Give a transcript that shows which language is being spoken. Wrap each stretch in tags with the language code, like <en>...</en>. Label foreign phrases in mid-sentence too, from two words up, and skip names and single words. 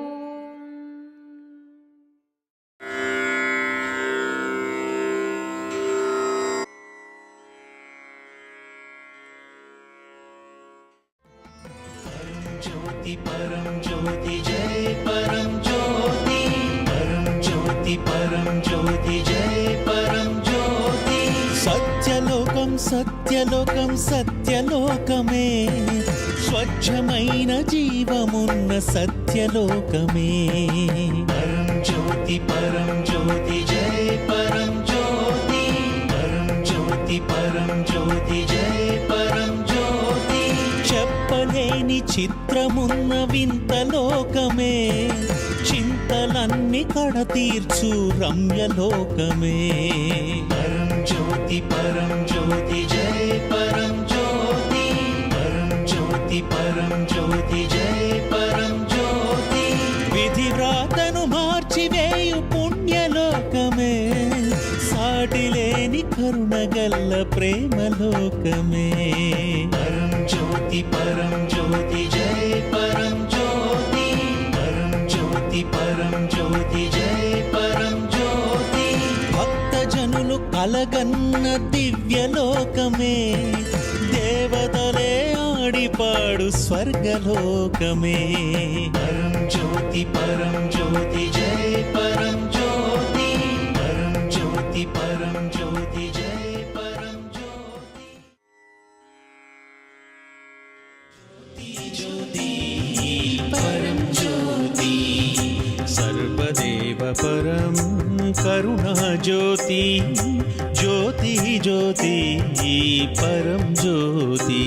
<sa>ज्योति परम ज्योति जय परम ज्योति, परम ज्योति परम ज्योति जय परम ज्योति।</sa> <te>సత్యలోకం సత్యలోకం సత్యలోకమే, స్వచ్ఛమైన జీవమున్న సత్యలోకమే।</te> <sa>परम ज्योति जय परम ज्योति, परम ज्योति जय परम ज्योति।</sa> <te>చెప్పలేని చిత్రమున్న వింత లోకమే, చింతలన్నీ కడతీర్చు రమ్యలోకమే।</te> <sa>परम ज्योति जय परम ज्योति, परम ज्योति जय परम ज्योति।</sa> <te>విధి వ్రాతను మార్చివేయు పుణ్యలోకమే, సాటిలేని కరుణగల్ల ప్రేమలోకమే।</te> <sa>परम ज्योति जय परम ज्योति, परम ज्योति जय परम ज्योति।</sa> <te>భక్త జనులు కలగన్న దివ్యలోకమే, దేవతలే ఆడిపాడు స్వర్గలోకమే।</te> <sa>परम ज्योति जय परम ज्योति, परम ज्योति जय परम ज्योति। ज्योति परम ज्योति, सर्वदेव परम करुणा ज्योति, ज्योति ज्योति परम ज्योति।</sa>